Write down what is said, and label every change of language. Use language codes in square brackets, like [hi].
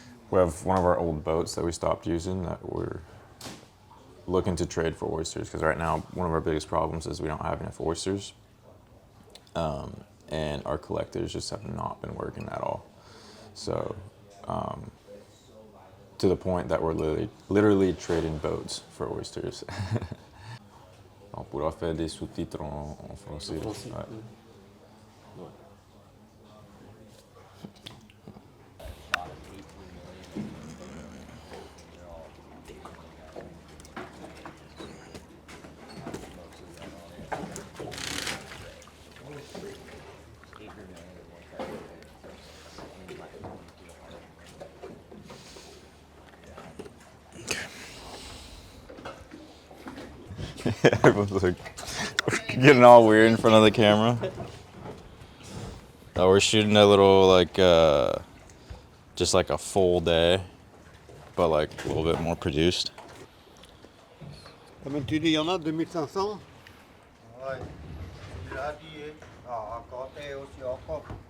[en] We have one of our old boats that we stopped using that we're looking to trade for oysters, because right now one of our biggest problems is we don't have enough oysters, and our collectors just have not been working at all. So to the point that we're literally trading boats for oysters. [fr] On pourra faire des sous-titres en français. Ouais. [en] Everyone's like getting all weird in front of the camera. We're shooting a little like just like a full day, but like a little bit more produced. [fr] Comme tu dis, il y en a 2500. Ouais. Il a dit, compter aussi encore.